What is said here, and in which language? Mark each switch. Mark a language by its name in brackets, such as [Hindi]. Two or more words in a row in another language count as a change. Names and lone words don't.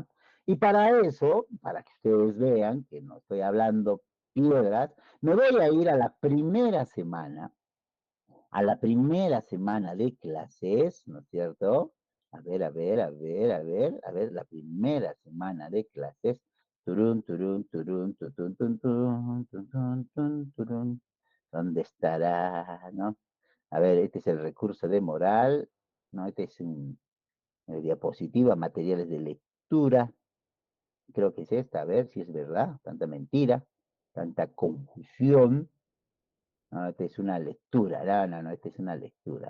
[Spanish] Y para eso, para que ustedes vean que no estoy hablando piedras, me voy a ir a la primera semana de clases, ¿no es cierto? A ver, a ver, a ver, a ver, a ver, la primera semana de clases. Turun, turun, turun, tutun, tun, tun, tun, tun, tun, turun. ¿Dónde estará? ¿No? A ver, este es el recurso de moral, ¿no? Este es un diapositiva, materiales de lectura. Creo que es esta, a ver si es verdad, tanta mentira, tanta confusión. No, esta es una lectura, no, no, no, esta es una lectura.